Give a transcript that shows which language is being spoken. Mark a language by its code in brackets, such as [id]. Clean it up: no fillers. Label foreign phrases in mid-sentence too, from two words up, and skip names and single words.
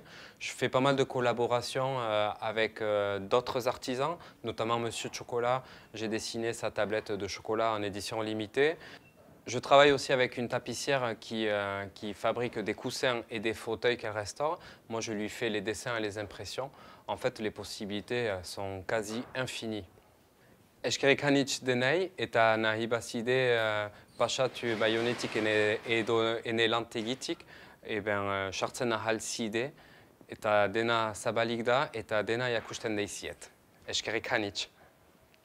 [fr] Je fais pas mal de collaborations avec d'autres artisans, notamment Monsieur Chocolat. J'ai dessiné sa tablette de chocolat en édition limitée. Je travaille aussi avec une tapissière qui fabrique des coussins et des fauteuils qu'elle restaure. Moi, je lui fais les dessins et les impressions. En fait, les possibilités sont quasi infinies. [eu] Eskerrik anitz denei eta nahi bazide pasatu Baionetik ene lantegitik, sartzen ahal zide eta dena zabalik da eta dena jakusten deiziet.